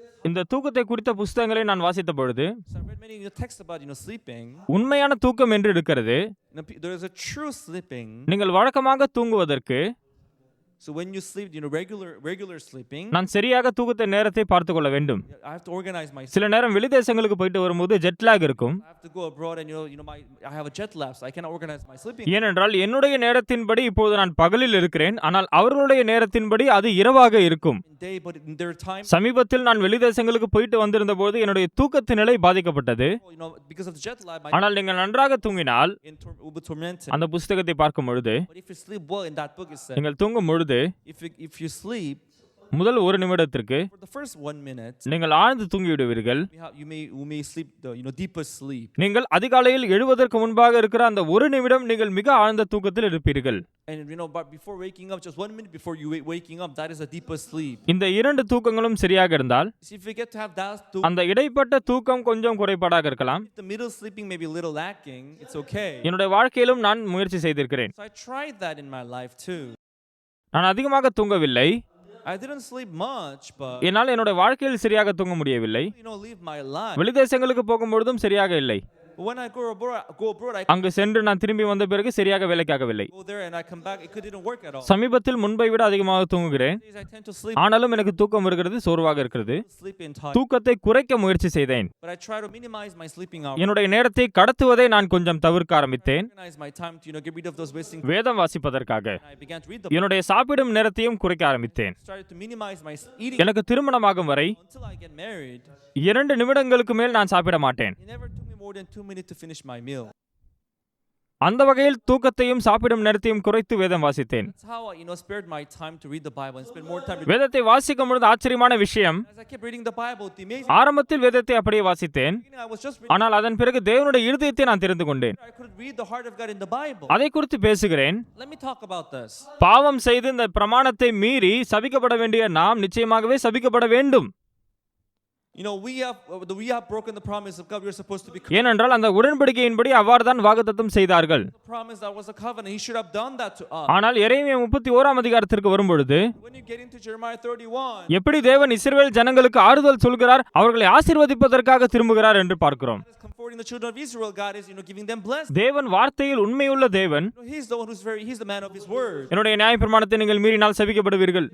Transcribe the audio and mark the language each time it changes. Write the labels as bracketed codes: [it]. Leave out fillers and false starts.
[ta] இந்த தூக்கத்தை குறித்த புஸ்தகங்களை நான் வாசித்த பொழுது [en] So I read many texts about sleeping. [ta] உண்மையான தூக்கம் என்று இருக்கிறது. [en] There is a true sleeping. [ta] நீங்கள் வழக்கமாக தூங்குவதற்கு [en] So when you sleep, regular sleeping, [ta] நான் சரியாக தூக்கத்தை நேரத்தை பார்த்து கொள்ள வேண்டும். [en] I have to organize my. [ta] சில நேரம் வெளிதேசங்களுக்கு போயிட்டு வரும்போது ஜெட் லாக் இருக்கும். [en] I have to go abroad and I have a jet lag, so I cannot organize my sleeping. [ta] ஏனென்றால் என்னுடைய நேரத்தின்படி இப்போது நான் பகலில் இருக்கிறேன், ஆனால் அவர்களுடைய நேரத்தின்படி அது இரவாக இருக்கும். [en] Day, but in their time. [ta] சமீபத்தில் நான் வெளிதேசங்களுக்கு போயிட்டு வந்திருந்த போது என்னுடைய தூக்கத்து நிலை பாதிக்கப்பட்டது. [en] Because of the jet lag, [ta] ஆனால் நீங்கள் நன்றாக தூங்கினால் [en] will be tormented. [ta] அந்த புஸ்தகத்தை பார்க்கும் பொழுது [en] But if you sleep well, in that book it said, [ta] நீங்கள் தூங்கும் பொழுது [en] if you sleep [ta] முதல் ஒரு நிமிடத்திற்கு [en] for the first 1 minute, [ta] நீங்கள் ஆழ்ந்து தூங்கிவிடுவீர்கள். [en] you may sleep the deepest sleep. [ta] நீங்கள் அதிகாலையில் எழுவதற்கு முன்பாக இருக்கிற அந்த ஒரு நிமிடம் நீங்கள் மிக ஆழ்ந்த தூக்கத்தில் இருப்பீர்கள். [en] And but before waking up, just 1 minute before you waking up, that is the deepest sleep. [ta] இந்த இரண்டு தூக்கங்களும் சரியாக இருந்தால் [en] If you get to have that [ta] அந்த இடைப்பட்ட தூக்கம் கொஞ்சம் குறைபாடாக இருக்கலாம். [en] the middle sleeping may be a little lacking, it's okay. [ta] என்னுடைய வாழ்க்கையிலும் நான் முயற்சி செய்திருக்கிறேன். [en] So I tried that in my life too. [ta] நான் அதிகமாக தூங்கவில்லை. [en] I didn't sleep much, but [ta] என்னால் என்னுடைய வாழ்க்கையில் சரியாக தூங்க முடியவில்லை. [en] live my life. [ta] வெளிதேசங்களுக்கு போகும்பொழுதும் சரியாக இல்லை. [en] When I go abroad, I [ta] அங்கு சென்று நான் திரும்பி வந்த பிறகு சரியாக வேலைக்காகவில்லை. [en] go there and I come back, it didn't work at all. [ta] சமீபத்தில் முன்பை விட அதிகமாக தூங்குகிறேன். [en] I tend to sleep [ta] ஆனாலும் எனக்கு தூக்கம் வருகிறது, சோர்வாக இருக்கிறது. [en] in time. [ta] தூக்கத்தை குறைக்க முயற்சி செய்தேன். [en] But I try to minimize my sleeping hours. [ta] என்னுடைய நேரத்தை கடத்துவதை நான் கொஞ்சம் தவிர்க்க ஆரம்பித்தேன். [en] Organize my time to get rid of those wasting. [ta] வேதம் வாசிப்பதற்காக [en] I began to read the [ta] என்னுடைய சாப்பிடும் நேரத்தையும் குறைக்க ஆரம்பித்தேன். [en] started to minimize my eating [ta] எனக்கு திருமணமாகும் வரை [en] until I get married. [ta] 2 நிமிடங்களுக்கு மேல் நான் சாப்பிட மாட்டேன். [en] It never took me more than 2 minutes to finish my meal. [ta] அந்த வகையில் தூக்கத்தையும் சாப்பிடும் நேரத்தையும் குறைத்து வேதம் வாசித்தேன். [en] That's how I spared my time to read the Bible and spend more time. [ta] வேதத்தை வாசிக்கும் பொழுது ஆச்சரியமான விஷயம், [en] As I kept reading the Bible, the amazing. [ta] ஆரம்பத்தில் வேதத்தை அப்படியே வாசித்தேன். [en] I was just reading. [ta] ஆனால் அதன் பிறகு தேவனுடைய இருதயத்தை நான் தெரிந்து கொண்டேன். [en] I could read the heart of God in the Bible. [ta] அதை குறித்து பேசுகிறேன். [en] Let me talk about this. [ta] பாவம் செய்து இந்த பிரமாணத்தை மீறி சபிக்கப்பட வேண்டிய நாம் நிச்சயமாகவே சபிக்கப்பட வேண்டும். [en] We have broken the promise of God. We are supposed to be. [ta] ஏனென்றால் அந்த உடன்படிக்கையின்படி அவ்வாறுதான் வாக்குத்தத்தம் செய்தார்கள். [en] The promise that was a covenant. He should have done that to us. [ta] ஆனால் எரேமியா 31 அதிகாரத்திற்கு வரும்பொழுது [en] When you get into Jeremiah 31, [ta] எப்படி தேவன் இஸ்ரவேல் ஜனங்களுக்கு ஆறுதல் சொல்கிறார், அவர்களை ஆசீர்வதிப்பதற்காக திரும்புகிறார் என்று பார்க்கிறோம். [en] God is comforting the children of Israel. God is giving them blessing. [ta] தேவன் வார்த்தையில் உண்மையுள்ள தேவன். [en] He's the one he's the man of his word. [ta] என்னுடைய நியாயப்பிரமாணத்தை நீங்கள் மீறினால் சபிக்கப்படுவீர்கள்.